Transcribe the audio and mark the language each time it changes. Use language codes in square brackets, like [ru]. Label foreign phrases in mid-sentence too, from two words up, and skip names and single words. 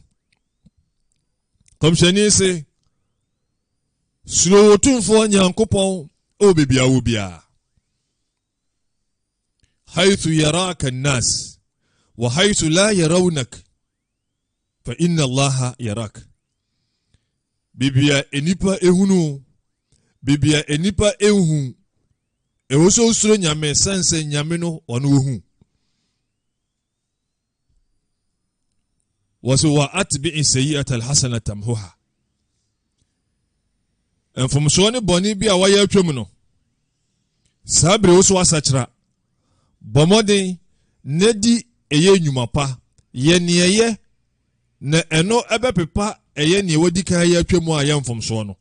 [ak] Kɔmhyɛni sɛ suro otumfoɔ Nyankopɔn o bebia wo bia [ar] حيث يراك الناس وحيث لا يرونك فإن الله يراك. [ak] Bibia enipa ehunu bibia enipa ehu ewo so suro nyame sanse nyame no ɔno ohu. [ar] واسو وأتبع السيئة الحسنة تمحها. [ak] Mfomso ne bɔne bi a wayɛ atwam no sabre wo so asachra bɔmɔden na di ɛyɛ nnwuma pa yɛ neɛyɛ na ɛno ɛbɛpepa ɛyɛ neɛ wadi kan yɛ atwam a yɛ mfomso no.